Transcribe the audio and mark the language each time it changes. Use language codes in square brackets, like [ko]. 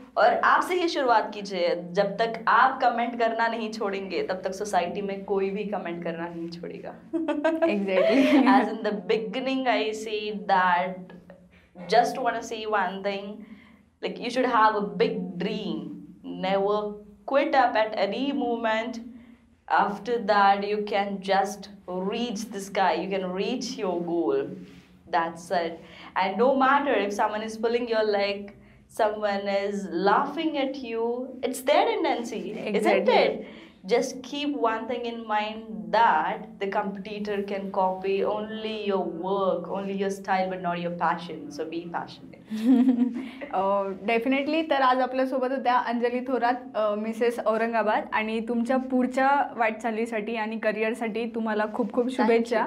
[hi] और आपसे ही शुरुआत कीजिए, जब तक आप कमेंट करना नहीं छोड़ेंगे तब तक सोसाइटी में कोई भी कमेंट करना नहीं छोड़ेगा। [en] Exactly. As in the beginning I say that just want to say one thing, like you should have a big dream, never quit up at any moment. After that, you can just reach the sky, you can reach your goal. That's it. And no matter if someone is pulling your leg, someone is laughing at you, it's their tendency, isn't Exactly. it? Just keep one thing in mind, that the competitor can copy only your work, only your style, but not your passion. So be passionate. Definitely. [mr] तर आज आपल्यासोबत होत्या Anjali Thorat, Mrs Aurangabad. आणि तुमच्या पुढच्या वाटचालीसाठी आणि करिअरसाठी तुम्हाला खूप खूप शुभेच्छा.